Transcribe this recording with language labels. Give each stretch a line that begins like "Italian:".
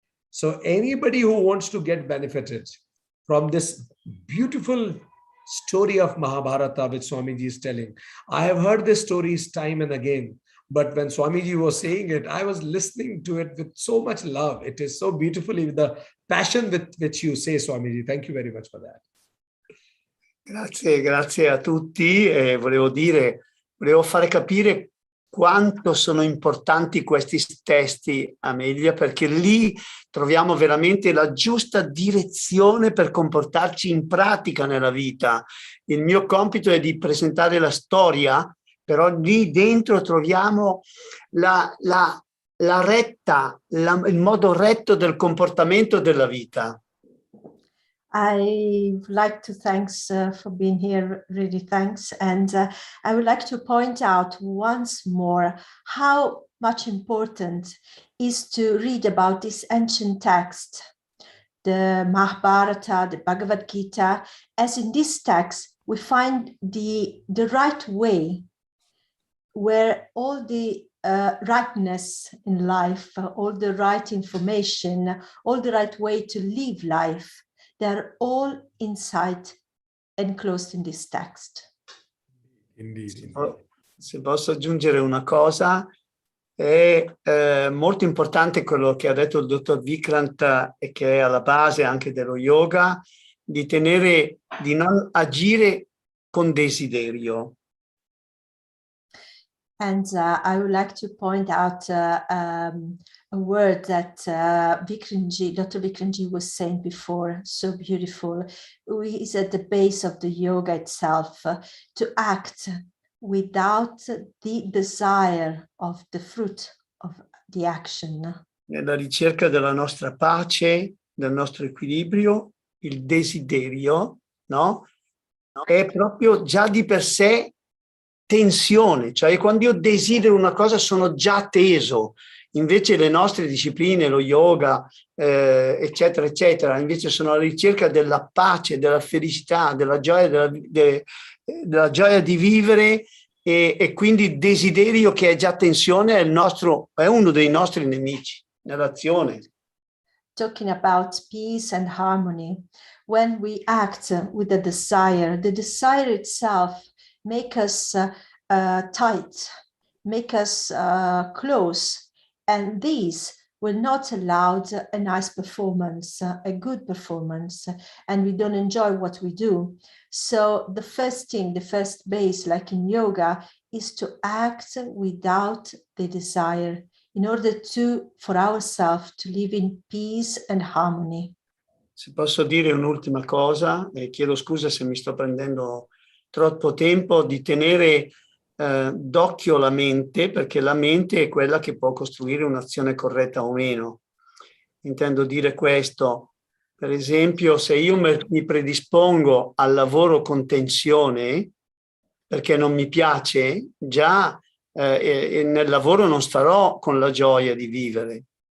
English: So anybody who wants to get benefited from this beautiful story of Mahabharata, which Swamiji is telling, I have heard these stories time and again, but when Swamiji was saying it, I was listening to it with so much love. It is so beautifully with the passion with which you say, Swamiji. Thank you very much for that.
Italian: Grazie a tutti. Volevo fare capire quanto sono importanti questi testi, Amelia, perché lì troviamo veramente la giusta direzione per comportarci in pratica nella vita. Il mio compito è di presentare la storia, però lì dentro troviamo la retta, il modo retto del comportamento della vita.
English: I would like to thanks for being here, really thanks. And I would like to point out once more how much important is to read about this ancient text, the Mahabharata, the Bhagavad Gita, as in this text we find the right way where all the rightness in life, all the right information, all the right way to live life, they're all inside enclosed in this text. Indeed.
Italian: Se posso aggiungere una cosa, è molto importante quello che ha detto il dottor Vikrant e che è alla base anche dello yoga, di non agire con desiderio.
English: And I would like to point out a word that Dr. Vikramji was saying before, so beautiful. Is at the base of the yoga itself, to act without the desire of the fruit of the action.
Italian: Nella ricerca della nostra pace, del nostro equilibrio, il desiderio, no? È proprio già di per sé tensione, cioè quando io desidero una cosa sono già teso. Invece le nostre discipline, lo yoga, eccetera, eccetera, invece sono alla ricerca della pace, della felicità, della gioia, della gioia di vivere, e quindi il desiderio che è già tensione è uno dei nostri nemici nell'azione.
English: Talking about peace and harmony, when we act with the desire itself make us tight, make us close, and these will not allow a nice performance, a good performance, and we don't enjoy what we do. So the first thing, the first base, like in yoga, is to act without the desire, in order for ourselves to live in peace and harmony.
Italian: Se posso dire un'ultima cosa, e chiedo scusa se mi sto prendendo troppo tempo, di tenere d'occhio la mente, perché la mente è quella che può costruire un'azione corretta o meno. Intendo dire questo: per esempio, se io mi predispongo al lavoro con tensione, perché non mi piace, già nel lavoro non starò con la gioia di vivere.